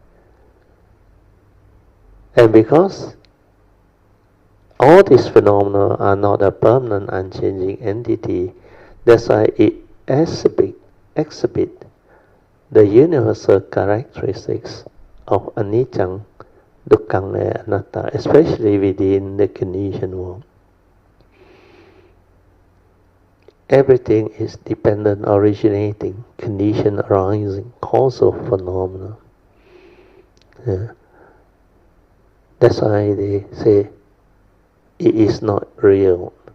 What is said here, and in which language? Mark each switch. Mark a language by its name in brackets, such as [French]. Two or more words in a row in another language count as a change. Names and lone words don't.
[English] And because all these phenomena are not a permanent, unchanging entity, that's why it exhibit the universal characteristics of anicca, dukkha, and anatta, especially within the conditioned world. Everything is dependent, originating, condition arising, causal phenomena. That's why they say it is not real.